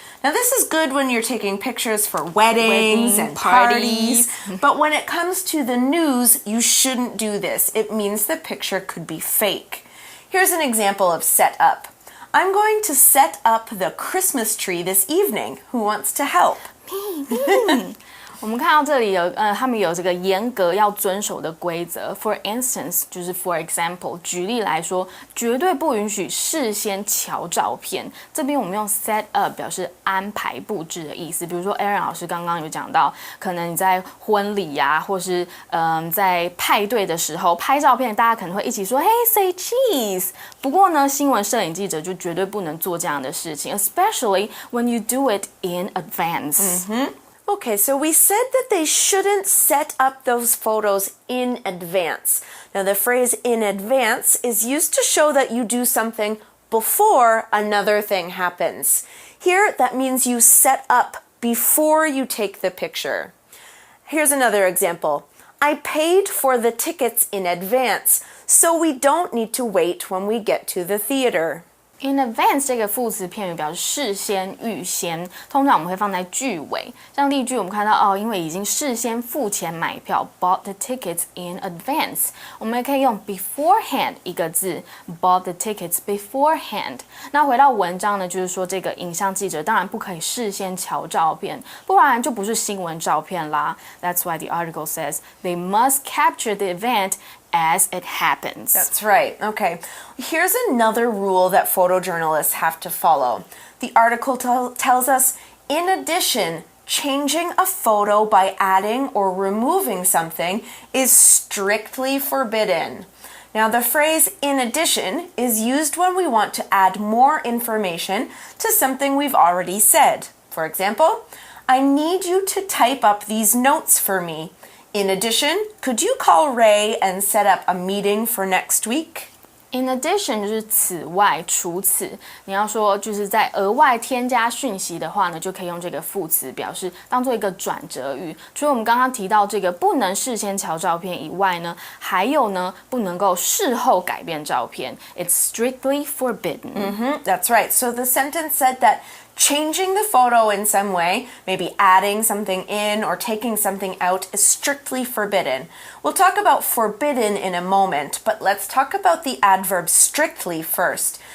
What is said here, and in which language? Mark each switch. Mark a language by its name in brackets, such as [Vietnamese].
[English] Now, this is good when you're taking pictures for weddings and parties, but when it comes to the news, you shouldn't do this. It means the picture could be fake.Here's an example of set up. I'm going to set up the Christmas tree this evening. Who wants to help? Me. [Chinese] 我们看到这里有他们有这个严格要遵守的规则。 [English] For instance， [Chinese] 就是 [English] for example， [Chinese] 举例来说，绝对不允许事先瞧照片。这边我们用 set up 表示安排布置的意思。比如说 Aaron 老师刚刚有讲到，可能你在婚礼或是在派对的时候拍照片，大家可能会一起说 [English] Hey, say cheese。 [Chinese] 不过呢，新闻摄影记者就绝对不能做这样的事情 ， [English] especially when you do it in advance。 [Chinese] Okay, [English] so we said that they shouldn't set up those photos in advance. Now, the phrase in advance is used to show that you do something before another thing happens. Here, that means you set up before you take the picture. Here's another example. I paid for the tickets in advance, so we don't need to wait when we get to the theater.In [Chinese] advance 这个副词片语表示事先、预先，通常我们会放在句尾。像例句，我们看到因为已经事先付钱买票 ， [English] bought the tickets in advance。 [Chinese] 我们也可以用 beforehand 一个字 ， [English] bought the tickets beforehand。 [Chinese] 那回到文章呢，就是说这个影像记者当然不可以事先瞧照片，不然就不是新闻照片啦。 [English] That's why the article says they must capture the event.As it happens. That's right. Okay. Here's another rule that photojournalists have to follow. The article tells us, in addition, changing a photo by adding or removing something is strictly forbidden. Now, the phrase in addition is used when we want to add more information to something we've already said. For example, I need you to type up these notes for me.In addition, could you call Ray and set up a meeting for next week? [Chinese] In addition 就是此外除此，你要说就是在额外添加讯息的话呢，就可以用这个副词表示，当做一个转折语。除了我们刚刚提到这个不能事先瞧照片以外呢，还有呢不能够事后改变照片。 [English] It's strictly forbidden. That's right. So the sentence said that changing the photo in some way, maybe adding something in or taking something out, is strictly forbidden. We'll talk about forbidden in a moment, but let's talk about the adverb strictly first.